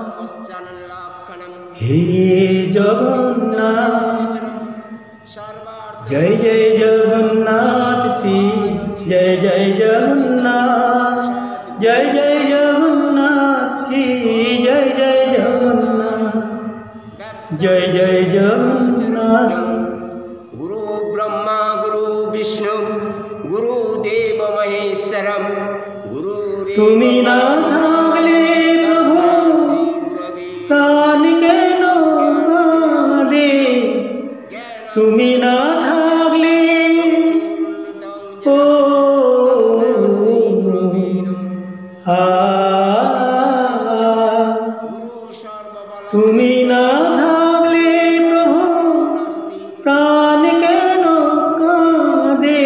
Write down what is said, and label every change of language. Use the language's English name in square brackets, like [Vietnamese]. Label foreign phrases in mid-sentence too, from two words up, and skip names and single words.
[Bangla] হে জগন্নাথ জয় জয় জগন্নাথ শ্রী জয় জয় জগন্নাথ জয় জয় জগন্নাথ শ্রী জয় জয় জগন্নাথ জয় জয় জগন্নাথ। [Sanskrit] गुरु ब्रह्मा गुरु विष्णु गुरुदेव महेश्वरम गुरु [Bangla] তুমি না থাকলে প্রভু প্রাণ কেন কাঁদে। তুমি না থাকলে ও তুমি না থাকলে প্রভু প্রাণ কেন কাঁদে।